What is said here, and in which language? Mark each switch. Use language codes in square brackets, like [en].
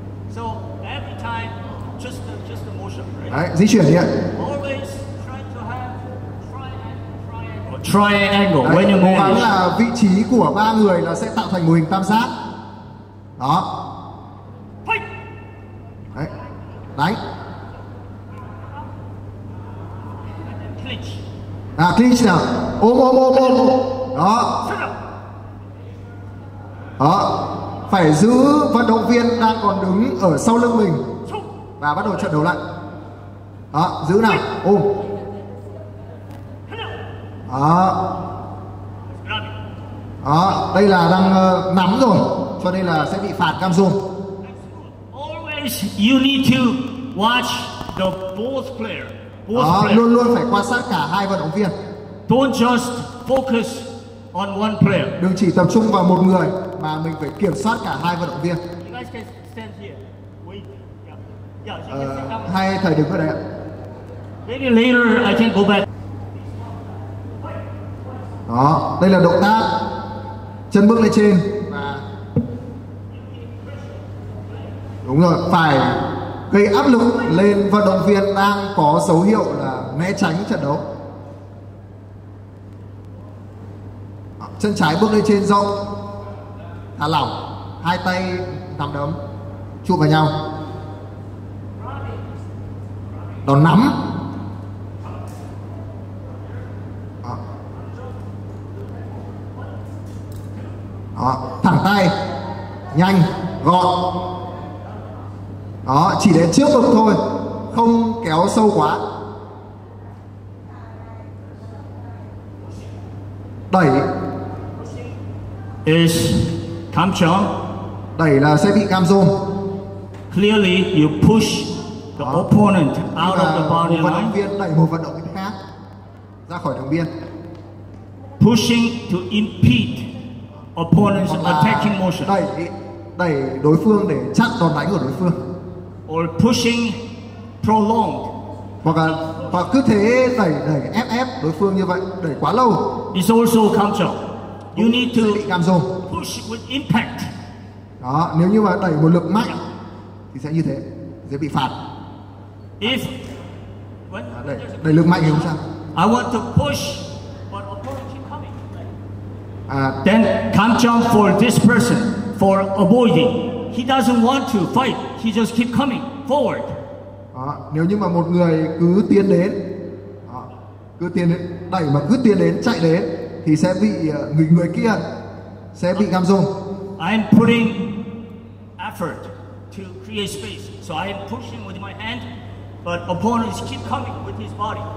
[en] So every time, just the motion, right? [vi] Đấy, di chuyển đi ạ. [en] Always try to have triangle. [vi] Đấy, [en] When you [vi] cố [en] move. [vi] gắng là vị trí của ba người là sẽ tạo thành mô hình tam giác. Đó. [en] Fight. [vi] Đấy. Đánh. [en] Clinch. [vi] Clinch nào. Ôm. Đó. Đó. Phải giữ vận động viên đang còn đứng ở sau lưng mình và bắt đầu trận đấu lại. Đó, giữ nào. Ôm. Đó. Đó, đây là đang nắm rồi, cho nên là sẽ bị phạt cam rôn. [en] Always you need to watch the both player. [vi] Đó, luôn luôn phải quan sát cả hai vận động viên. [en] Don't just focus on one player. [vi] Đừng chỉ tập trung vào một người mà mình phải kiểm soát cả hai vận động viên. [en] You guys can stand here. Wait. Yeah, you can sit down. [vi] Hai thầy đứng ở đây ạ. [en] Maybe later I can go back. [vi] Đó, đây là động tác chân bước lên trên và đúng rồi, phải gây áp lực lên vận động viên đang có dấu hiệu là né tránh trận đấu. Đó, chân trái bước lên trên rộng, thả lỏng, hai tay nắm đấm chụp vào nhau, đòn nắm. Đó, thẳng tay, nhanh, gọn. Đó, chỉ đến trước ngực thôi, không kéo sâu quá. Đẩy. [en] Is Kamcham. [vi] Đẩy là sẽ bị cam rôn. [en] Clearly you push the opponent out of the boundary [vi] một vận động [en] line. [vi] viên đẩy một vận động viên khác ra khỏi đường biên. [en] Pushing to impede opponent's attacking motion. [vi] Đẩy đối phương để chặn đòn đánh của đối phương. [en] Or pushing prolonged. [vi] Hoặc cứ thế đẩy ép đối phương như vậy, đẩy quá lâu. [en] It's also Kamcham. You need to [vi] bị cam rôn. [en] push with impact. [vi] Đó, nếu như mà đẩy một lực mạnh thì sẽ như thế, sẽ bị phạt. [en] If [vi] đẩy lực mạnh thì không sao. [en] I want to push, but opponent keep coming. Then Kamcham for this person for avoiding. He doesn't want to fight. He just keep coming forward. [vi] Đó, nếu như mà một người cứ tiến đến, đó, cứ tiến đến, đẩy mà cứ tiến đến, chạy đến thì sẽ bị người kia sẽ bị cam rôn. [en] I am putting effort to create space, so I am pushing with my hand, but opponents keep coming with his body.